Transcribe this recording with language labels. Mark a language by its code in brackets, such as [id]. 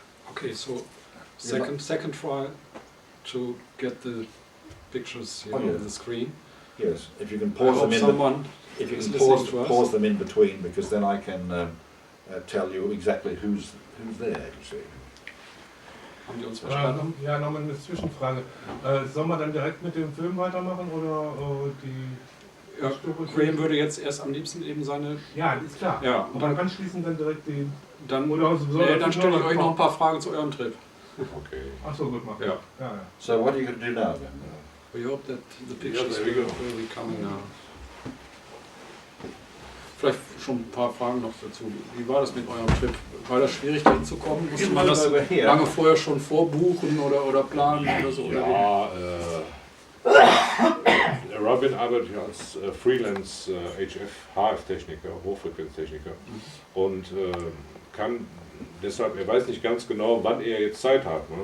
[en] Okay, so second try to get the pictures here on the screen. Yes, if you can pause them in. If you can pause them in between, because then I can tell you exactly who's there, you see. [de] Haben die uns verstanden? Ja, nochmal eine Zwischenfrage. Sollen wir dann direkt mit dem Film weitermachen oder die... Ja, Graham würde jetzt erst am liebsten eben seine... Ja, ist klar. Ja, und dann anschließend dann direkt die... Dann, oder dann stelle ich euch noch ein paar Fragen zu eurem Trip. Okay. Ach so, gut machen. Ja. [en] So what are you going to do now then? We hope that the pictures will be coming now. [de] Vielleicht schon ein paar Fragen noch dazu. Wie war das mit eurem Trip? War das schwierig, da hinzukommen? Musste man das lange vorher schon vorbuchen oder planen oder so? Ja, Robin arbeitet ja als Freelance HF-Techniker, Hochfrequenztechniker, und kann deshalb, er weiß nicht ganz genau, wann er jetzt Zeit hat, ne?